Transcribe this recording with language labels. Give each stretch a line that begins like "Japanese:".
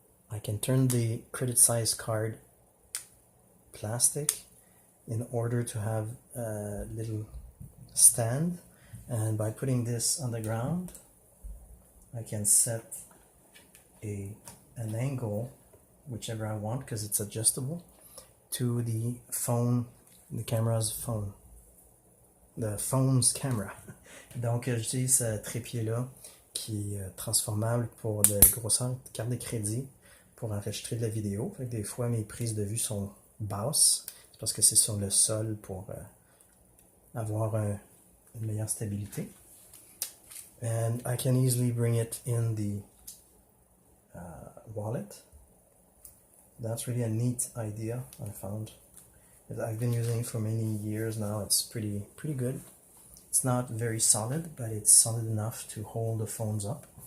English: I can turn the credit size card plastic in order to have a little stand, and by putting this on the ground I can set an angle, whichever I want, because it's adjustable, to the phone, the camera's phone, the phone's camera.
French: Donc j'utilise ce trépied là qui est transformable pour de grosseur de carte de crédit pour enregistrer de la vidéo. Fait que des fois mes prises de vue sont basses, c'est parce que c'est sur le sol pour avoir une meilleure stabilité.
English: And I can easily bring it in the wallet. That's really a neat idea, I found. I've been using it for many years now. It's pretty good. It's not very solid, but it's solid enough to hold the phones up.